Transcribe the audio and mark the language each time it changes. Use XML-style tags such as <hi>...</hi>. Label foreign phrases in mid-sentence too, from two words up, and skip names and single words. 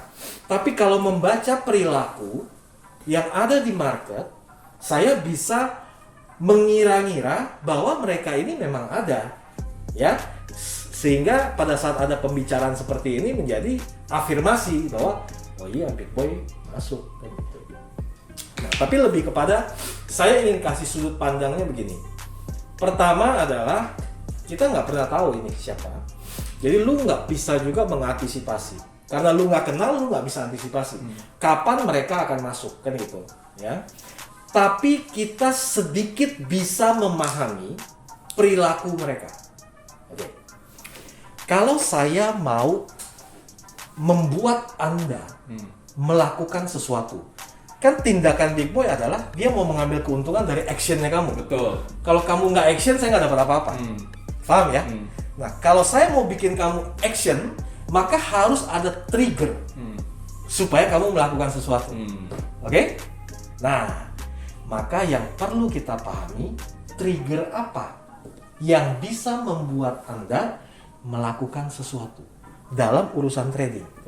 <id>Tapi kalau membaca perilaku yang ada di market, saya bisa mengira-ngira bahwa mereka ini memang ada, ya, sehingga pada saat ada pembicaraan seperti ini menjadi afirmasi bahwa oh iya</id> <en>big boy</en> <id>masuk kan gitu. Nah, tapi lebih kepada saya ingin kasih sudut pandangnya begini. Pertama adalah kita nggak pernah tahu ini siapa. Jadi lu nggak bisa juga mengantisipasi. Karena lu nggak kenal, lu nggak bisa antisipasi. Kapan mereka akan masuk kan gitu, ya. Tapi kita sedikit bisa memahami perilaku mereka. Oke. Kalau saya mau membuat Anda melakukan sesuatu, kan tindakan</id> <en>big boy</en> <id>adalah dia mau mengambil keuntungan dari actionnya kamu. Betul. Kalau kamu nggak action, saya nggak dapat apa-apa. Paham ya? Nah, kalau saya mau bikin kamu action, maka harus ada trigger supaya kamu melakukan sesuatu. Oke? Nah, maka yang perlu kita pahami, trigger apa yang bisa membuat Anda melakukan sesuatu dalam urusan trading.</id>